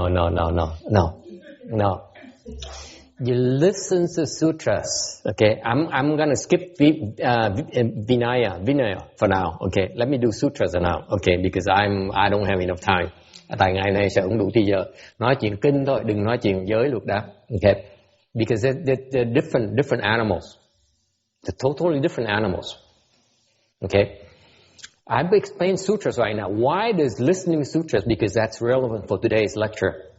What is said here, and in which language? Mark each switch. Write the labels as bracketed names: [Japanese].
[English] No. You listen to sutras. Okay, I'm gonna skip Vinaya for now. Okay, let me do sutras now. Okay, because I don't have enough time. [Vietnamese] Tại ngày nay sẽ không đủ thời giờ. Nói chuyện kinh thôi, đừng nói chuyện giới luật đáp. [English] Okay, because they're different animals. They're totally different animals. Okay. I've explained sutras right now. Why does listening to sutras? Because that's relevant for today's lecture.